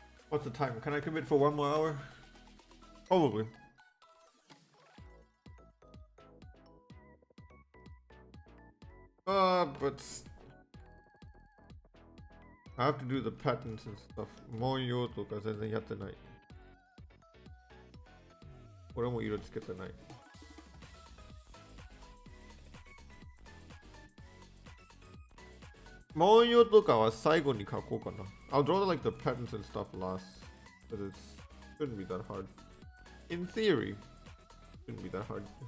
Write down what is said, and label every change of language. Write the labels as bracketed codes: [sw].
[en] What's the time? Can I commit for 1 more hour? Probably. But I have to do the patterns and stuff. [ja] もう用とか全然やってない。これも色つけてない。文様とかは最後に書こうかな。 [en] I'll draw like the patterns and stuff last. But it shouldn't be that hard. In theory, shouldn't be that hard.